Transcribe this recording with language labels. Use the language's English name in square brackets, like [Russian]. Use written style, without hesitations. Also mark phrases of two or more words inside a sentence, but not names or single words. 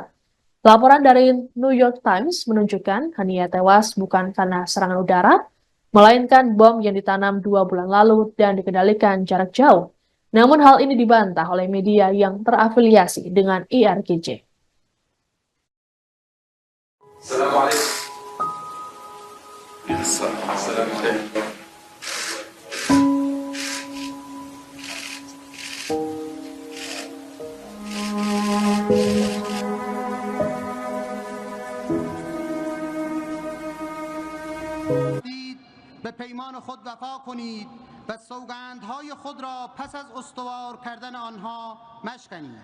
[Indonesian] Laporan dari New York Times menunjukkan Hania tewas bukan karena serangan udara, melainkan bom yang ditanam 2 bulan lalu dan dikendalikan jarak jauh. Namun hal ini dibantah oleh media yang terafiliasi dengan IRGC. [Arabic] Assalamualaikum. Assalamualaikum. [Persian] به پیمان خود وفا کنید و سوگندهای خود را پس از استوار کردن آنها مشکنید.